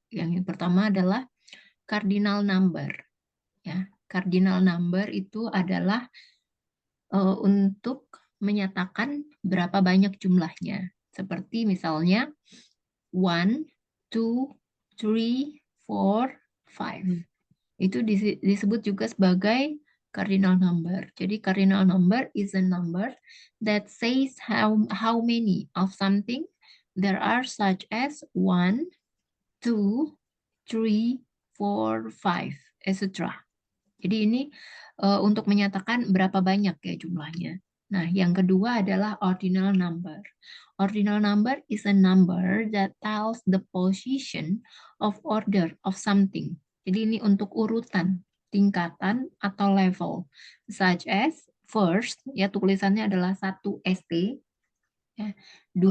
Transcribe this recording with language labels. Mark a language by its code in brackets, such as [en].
[id] Yang pertama adalah cardinal number. Ya, cardinal number itu adalah untuk menyatakan berapa banyak jumlahnya. Seperti misalnya 1, 2, 3, 4, 5. Itu disebut juga sebagai cardinal number. Jadi [en] cardinal number is a number that says how many of something there are, such as 1, 2, 3, 4, 5, etc. [id] Jadi ini untuk menyatakan berapa banyak ya jumlahnya. Nah, yang kedua adalah ordinal number. [en] Ordinal number is a number that tells the position of order of something. [id] Jadi ini untuk urutan, tingkatan atau level. [en] Such as first, [id] ya tulisannya adalah 1 ST, ya, 2